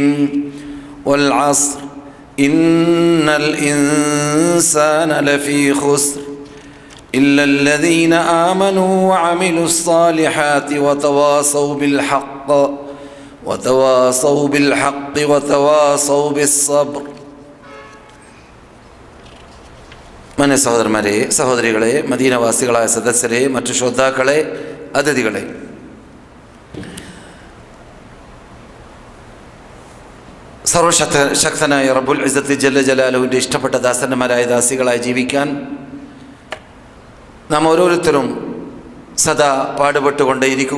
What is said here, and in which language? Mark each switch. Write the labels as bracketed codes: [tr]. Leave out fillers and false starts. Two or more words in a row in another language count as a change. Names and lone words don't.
[ar] والعصر إن الإنسان لفي خسر إلا الذين آمنوا وعملوا الصالحات وتواصوا بالحق وتواصوا بالصبر. [ml] മാന്യ സഹോദരന്മാരെ, സഹോദരികളെ, മദീനവാസികളായ സദസ്യരെ, മറ്റു ശ്രോതാക്കളെ, അതിഥികളെ, സർവശക്തനായ [ar] رب العزة جل جلاله [ml] ഇഷ്ടപ്പെട്ട ദാസന്മാരായ ദാസികളായി ജീവിക്കാൻ നാം ഓരോരുത്തരും സദാ പാടുപെട്ടുകൊണ്ടേയിരിക്കുക.